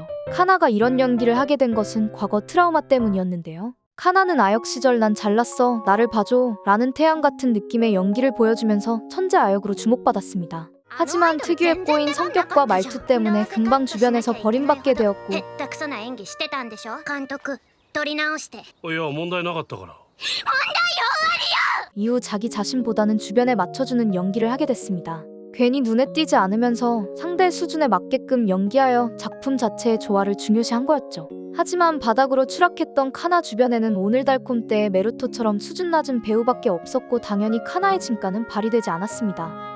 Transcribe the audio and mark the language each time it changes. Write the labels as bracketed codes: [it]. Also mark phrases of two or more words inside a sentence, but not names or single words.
[ko] 카나가 이런 연기를 하게 된 것은 과거 트라우마 때문이었는데요. 카나는 아역 시절 난 잘났어, 나를 봐줘 라는 태양 같은 느낌의 연기를 보여주면서 천재 아역으로 주목받았습니다. 하지만 특유의 꼬인 성격과 말투 때문에 금방 주변에서 버림받게 되었고 [ja] へったくそな演技してたんでしょ監督取り直していや問題なかったから。 [ko] 이후 자기 자신보다는 주변에 맞춰주는 연기를 하게 됐습니다. 괜히 눈에 띄지 않으면서 상대 수준에 맞게끔 연기하여 작품 자체의 조화를 중요시한 거였죠. 하지만 바닥으로 추락했던 카나 주변에는 오늘달콤 때의 메루토처럼 수준 낮은 배우밖에 없었고 당연히 카나의 진가는 발휘되지 않았습니다.